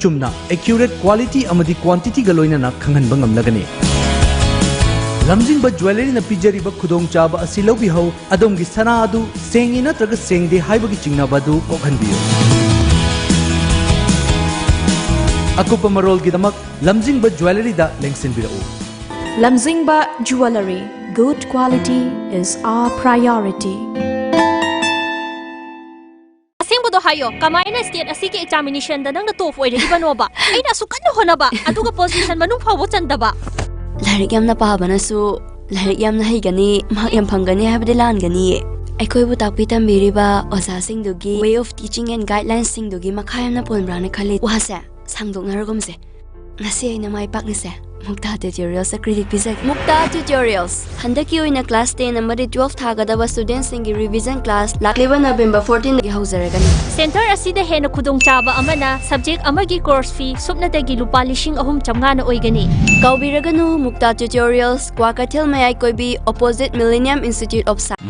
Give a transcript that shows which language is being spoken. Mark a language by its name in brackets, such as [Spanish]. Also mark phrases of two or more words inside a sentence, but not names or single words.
[Manipuri] chumna [English] accurate quality [Manipuri] amadi quantity ga loina na khangan bangam lagani lamjingba jewelry na pijariba khudong chaba asi lobi ho adom gi sana adu sengi na traga sengde haibagi chingna badu kokhanbiyo akupa marol gi damak lamjingba jewelry da lengsin birau [English] Lamjingba jewelry, good quality is our priority. [Manipuri] Asingbudo hayo kamaina state asiki examination da nang top oire ibanoba aina sukan honaba aduga position manung phawo chandaba Larik yamna pahabanasu larik yamna haigani mak yam phangani habde langani Aikoi bu takpi tambiriba oza singdugi [English] way of teaching and guidelines [Manipuri] singdugi makhayamna ponbrana khali wahase sangdoknargomse ngasi aina mai paknise Mukta tutorials credit pizak Mukta tutorials handaki oina class 10 amadi 12 thagadaba students singi [English] revision class [Manipuri] lakliba November 14 gi hauzaragani Center asida hena khudong chaba amana subject amagi [English] course fee [Manipuri] supnadagi lupa 3,900 na oigani Kaubiraganu Mukta tutorials Kwakathil Mayai Koibi opposite Millennium Institute of Science